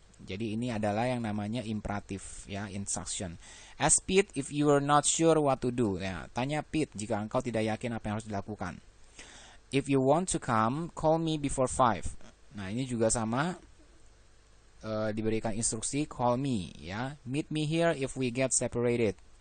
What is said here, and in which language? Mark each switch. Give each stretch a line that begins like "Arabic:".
Indonesian: Jadi ini adalah yang namanya imperatif, ya, instruction.
English: Ask Pete if you are not sure what to do.
Indonesian: Ya, tanya Pete jika engkau tidak yakin apa yang harus dilakukan.
English: If you want to come, call me before 5.
Indonesian: Nah, ini juga sama, diberikan instruksi
English: call me,
Indonesian: ya.
English: Meet me here if we get separated.